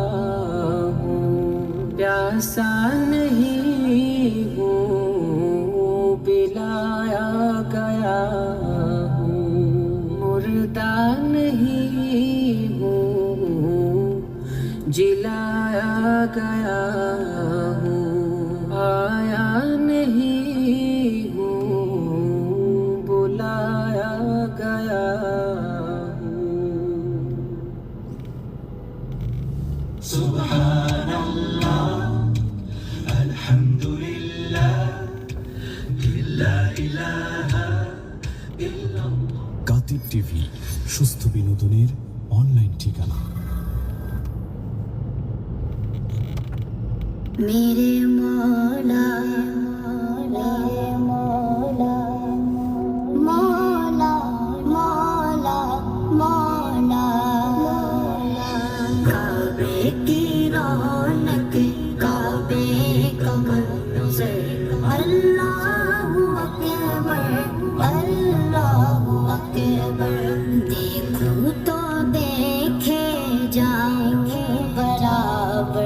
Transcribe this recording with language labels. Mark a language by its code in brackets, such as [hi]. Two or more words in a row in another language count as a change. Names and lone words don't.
[ur] ہوں، پیاسا نہیں ہوں پلایا گیا ہوں، مردہ نہیں ہوں جلایا گیا ہوں، آیا نہیں ہوں بلایا گیا ہوں۔ [ar] سبحان اللہ الحمد للہ لا الہ الا اللہ۔ [bn] কাতিব টিভি, সুস্থ বিনোদনের অনলাইন ঠিকানা। [ur] میرے مولا میرے مولا مولا مولا مولا، کعبے کی رونق کعبے کا منظر، [ar] اللہ اکبر اللہ اکبر، [ur] دیکھوں تو دیکھے جاؤں برابر،